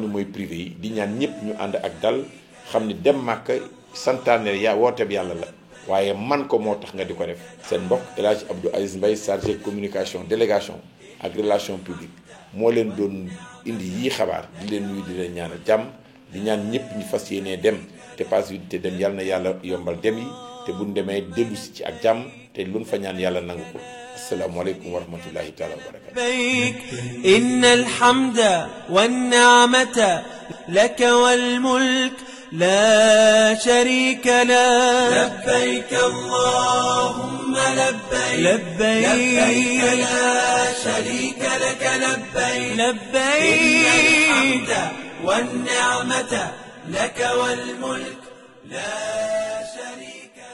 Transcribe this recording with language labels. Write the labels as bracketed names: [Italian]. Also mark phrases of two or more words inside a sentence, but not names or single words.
[Wolof] ne mooy privé yi di ñaan ñëpp ñu ànd ak dal xam ni dem Màkka santaane wooteeb yàlla la waaye man ko moo tax nga di ko def seen mbokk El Hadj Abdou Aziz Mbaye [French] chargé communication délégation [Wolof] ak [French] relation publique [Wolof] moo leen doon indi yii xabaar di leen nuyu di leen ñaanal jàmm di ñaan ñëpp ñu fas yéenee dem te pas te dem yàlla na yàlla yombal dem yi te buñ demee dellu si ci ak jàmm te luñ fa ñaan yàlla nangu ko [Arabic] السلام عليكم ورحمة الله تعالى وبركاته. لبيك إن الحمد والنعمة لك والملك لا شريك له. لبيك اللهم لبيك لبيك لا شريك لك لبيك لبيك إن الحمد والنعمة لك والملك لا شريك